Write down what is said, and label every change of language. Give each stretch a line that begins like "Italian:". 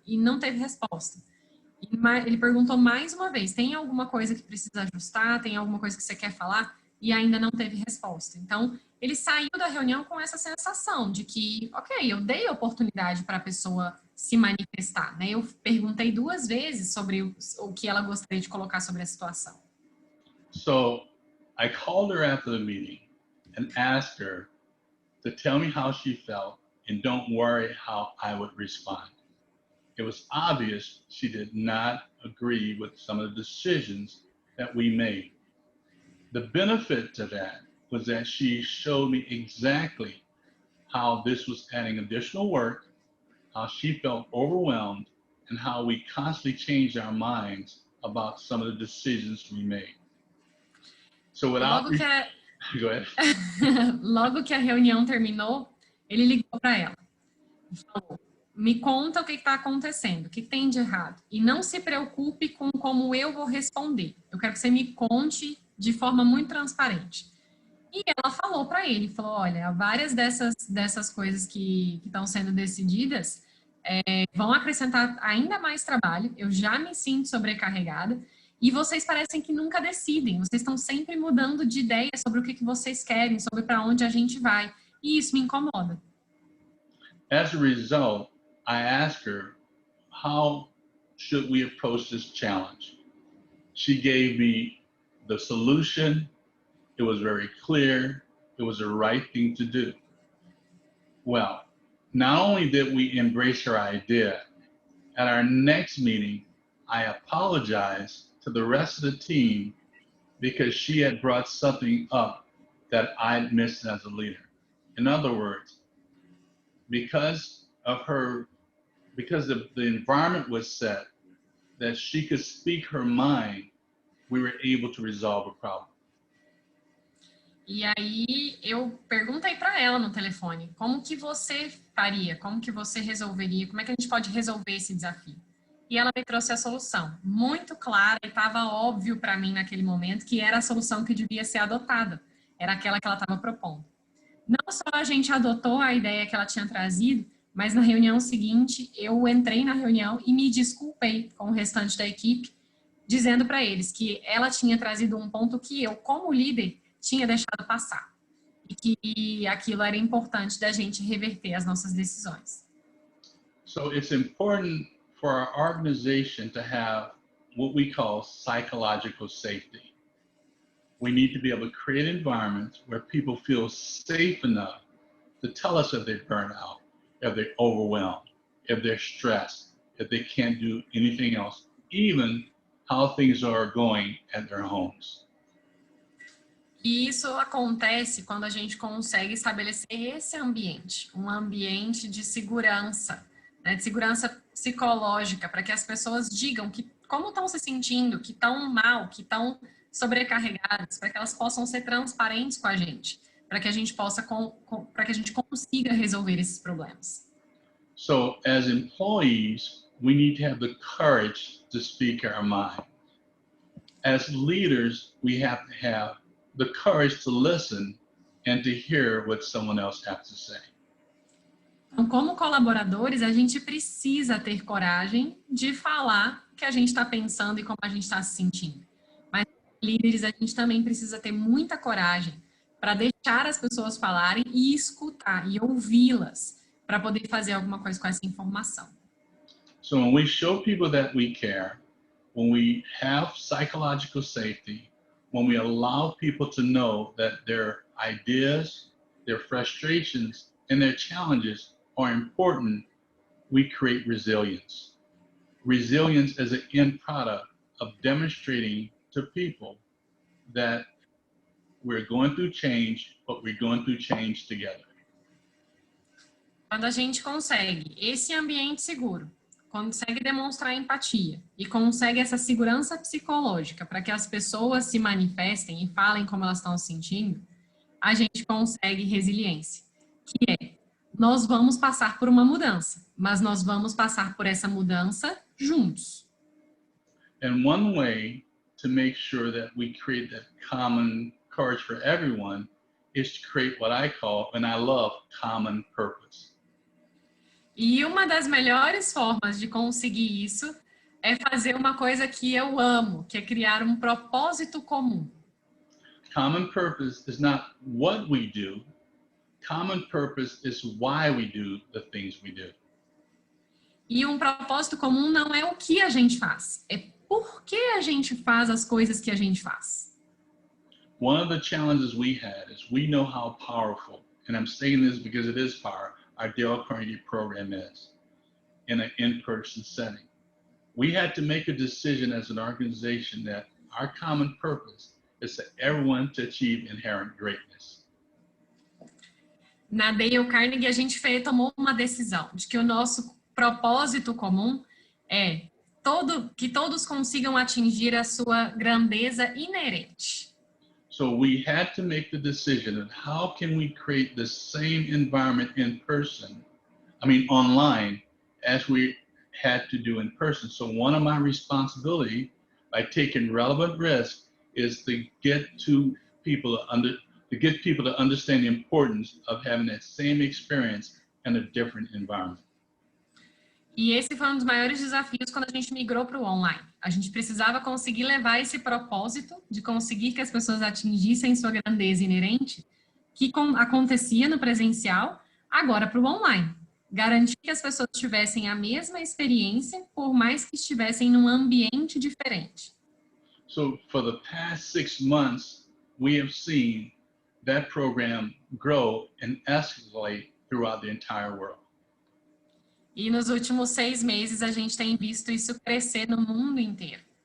Portuguese: E não teve resposta. E ele perguntou mais uma vez, tem alguma coisa que precisa ajustar, tem alguma coisa que você quer falar? E ainda não teve resposta. Então, ele saiu da reunião com essa sensação de que, ok, eu dei a oportunidade para a pessoa se manifestar, né? Eu perguntei 2 vezes sobre o que ela gostaria de colocar sobre a situação.
English: So, I called her after the meeting. and asked her to tell me how she felt and don't worry how I would respond. It was obvious she did not agree with some of the decisions that we made. The benefit to that was that she showed me exactly how this was adding additional work, how she felt overwhelmed, and how we constantly changed our minds about some of the decisions we made. So without... Go ahead.
Portuguese: Logo que a reunião terminou, ele ligou para ela e falou: me conta o que está acontecendo, o que tem de errado. E não se preocupe com como eu vou responder. Eu quero que você me conte de forma muito transparente. E ela falou para ele, falou: olha, várias dessas coisas que estão sendo decididas vão acrescentar ainda mais trabalho, eu já me sinto sobrecarregada, e vocês parecem que nunca decidem, vocês estão sempre mudando de ideia sobre o que vocês querem, sobre para onde a gente vai, e isso me incomoda.
English: As a result, I asked her, how should we approach this challenge? She gave me the solution. It was very clear. It was the right thing to do. Well, not only did we embrace her idea, at our next meeting, I apologized to the rest of the team because she had brought something up that I'd missed as a leader. In other words, because the environment was set that she could speak her mind, we were able to resolve a problem.
Portuguese: E aí eu perguntei para ela no telefone, como que você faria, como que você resolveria, como é que a gente pode resolver esse desafio? E ela me trouxe a solução, muito clara, e estava óbvio para mim naquele momento que era a solução que devia ser adotada, era aquela que ela estava propondo. Não só a gente adotou a ideia que ela tinha trazido, mas na reunião seguinte eu entrei na reunião e me desculpei com o restante da equipe, dizendo para eles que ela tinha trazido um ponto que eu, como líder, tinha deixado passar e que aquilo era importante da gente reverter as nossas decisões.
English: So it's important for our organization to have what we call psychological safety. We need to be able to create environments where people feel safe enough to tell us if they're burnt out, if they're overwhelmed, if they're stressed, if they can't do anything else, even how things are going at their homes.
Portuguese: E isso acontece quando a gente consegue estabelecer esse ambiente, um ambiente de segurança, né, de segurança psicológica, para que as pessoas digam como estão se sentindo, que estão mal, que estão sobrecarregadas, para que elas possam ser transparentes com a gente, para que a gente possa, para que a gente consiga resolver esses problemas.
English: So, as employees, we need to have the courage to speak our mind. As leaders, we have to have the courage to listen and to hear what someone else has to say.
Portuguese: Então, como colaboradores, a gente precisa ter coragem de falar o que a gente está pensando e como a gente está se sentindo. Mas, líderes, a gente também precisa ter muita coragem para deixar as pessoas falarem e escutar e ouvi-las para poder fazer alguma coisa com essa informação.
English: So when we show people that we care, when we have psychological safety, when we allow people to know that their ideas, their frustrations, and their challenges are important, we create resilience. Resilience is an end product of demonstrating to people that we're going through change, but we're going through change together.
Portuguese: Quando a gente consegue esse ambiente seguro, consegue demonstrar empatia e consegue essa segurança psicológica para que as pessoas se manifestem e falem como elas estão se sentindo, a gente consegue resiliência, que é, nós vamos passar por uma mudança, mas nós vamos passar por essa mudança juntos.
English: And one way to make sure that we create that common courage for everyone is to create what I call, and I love, common purpose.
Portuguese: E uma das melhores formas de conseguir isso é fazer uma coisa que eu amo, que é criar um propósito comum.
English: Common purpose is not what we do. Common purpose is why we do the things we do.
Portuguese: E um propósito comum não é o que a gente faz, é por que a gente faz as coisas que a gente faz.
English: one of the challenges we had is we know how powerful, and I'm saying this because it is power, our Dale Carnegie program is in an in-person setting. We had to make a decision as an organization that our common purpose is for everyone to achieve inherent greatness.
Portuguese: Na Dale Carnegie, a gente tomou uma decisão de que o nosso propósito comum é que todos consigam atingir a sua grandeza inerente.
English: So we had to make the decision of how can we create the same environment in person, online, as we had to do in person. So one of my responsibility by taking relevant risk is to get people to understand the importance of having that same experience in a different environment.
Portuguese: E esse foi um dos maiores desafios quando a gente migrou para o online. A gente precisava conseguir levar esse propósito de conseguir que as pessoas atingissem sua grandeza inerente, que acontecia no presencial, agora para o online. Garantir que as pessoas tivessem a mesma experiência, por mais que estivessem num ambiente diferente.
English: So for the past 6 months, we have seen that program grow and escalate throughout the entire world.
Portuguese: E nos últimos 6 meses, a gente tem visto isso crescer no mundo inteiro.